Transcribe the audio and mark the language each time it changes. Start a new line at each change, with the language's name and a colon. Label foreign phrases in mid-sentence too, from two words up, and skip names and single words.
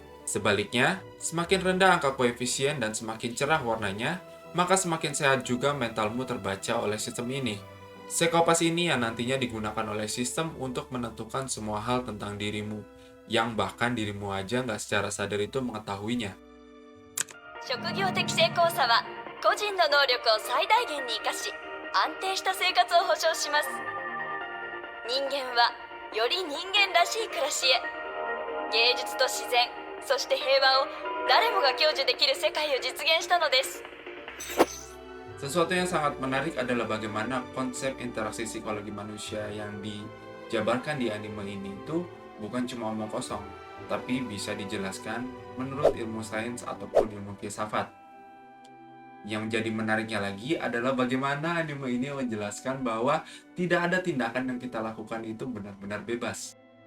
Indonesian: Sebaliknya, semakin rendah angka koefisien dan semakin cerah warnanya, maka semakin sehat juga mentalmu terbaca oleh sistem ini. Psycho-Pass ini yang nantinya digunakan oleh sistem untuk menentukan semua hal tentang dirimu, yang bahkan dirimu aja nggak secara sadar itu mengetahuinya.
Japanese: 職業的成功者は個人の能力を最大限に生かし安定した生活を保障します。人間はより人間らしい暮らしへ、芸術と自然、そして平和を誰もが享受できる世界を実現したのです。
Indonesian: Sesuatu yang sangat menarik adalah bagaimana konsep interaksi psikologi manusia yang dijabarkan di anime ini itu bukan cuma omong kosong, tapi bisa dijelaskan menurut ilmu sains ataupun ilmu filsafat. Yang menjadi menariknya lagi adalah bagaimana anime ini menjelaskan bahwa tidak ada tindakan yang kita lakukan itu benar-benar bebas.